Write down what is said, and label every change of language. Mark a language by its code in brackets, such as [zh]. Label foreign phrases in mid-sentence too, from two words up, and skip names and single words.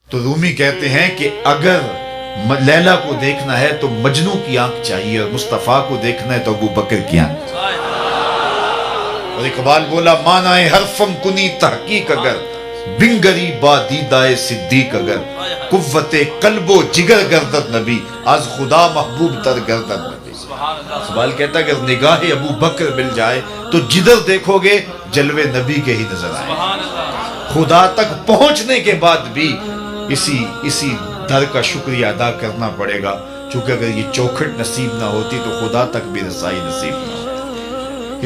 [ur] تو رومی کہتے ہیں کہ اگر لیلا کو دیکھنا ہے تو مجنو کی آنکھ چاہیے، اور مصطفیٰ کو دیکھنا ہے تو ابو بکر کی آنکھ۔ اور اقبال بولا [fa] معنی حرفم کنی تحقیق اگر، بنگری با دیدائے صدیق اگر، قوت قلب و جگر گردد نبی، از خدا محبوب تر گردد نبی۔ [ur] اقبال کہتا ہے اگر نگاہ ابو بکر مل جائے تو جدھر دیکھو گے جلوے نبی کے ہی نظر آئے۔ خدا تک پہنچنے کے بعد بھی اسی در کا شکریہ ادا کرنا پڑے گا، چونکہ اگر یہ چوکھٹ نصیب نہ ہوتی تو خدا تک بھی رسائی نصیب نہ ہوتی۔